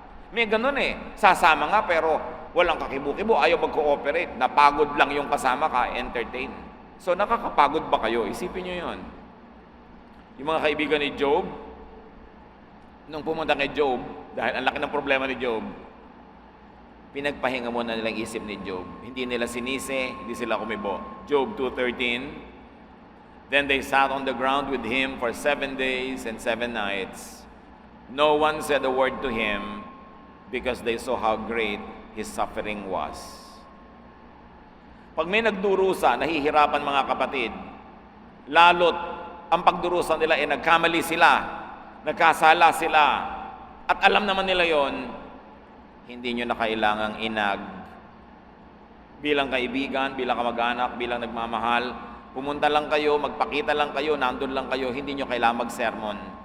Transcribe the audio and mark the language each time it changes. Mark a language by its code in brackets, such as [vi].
[tl] May ganon sasama nga pero walang kakibu-kibo, ayaw mag-cooperate, napagod lang yung kasama ka, entertain. So nakakapagod ba kayo? Isipin nyo yun. Yung mga kaibigan ni Job, nung pumunta kay Job, dahil ang laki ng problema ni Job, pinagpahinga muna nilang isip ni Job. Hindi nila sinisi, hindi sila kumibo. [en] Job 2:13, then they sat on the ground with him for 7 days and 7 nights. No one said a word to him because they saw how great his suffering was. [tl] Pag may nagdurusa, nahihirapan mga kapatid, lalot ang pagdurusa nila nagkamali sila, nagkasala sila, at alam naman nila yon, hindi nyo na kailangang inag. Bilang kaibigan, bilang kamag-anak, bilang nagmamahal, pumunta lang kayo, magpakita lang kayo, nandun lang kayo, hindi nyo kailangang mag-sermon.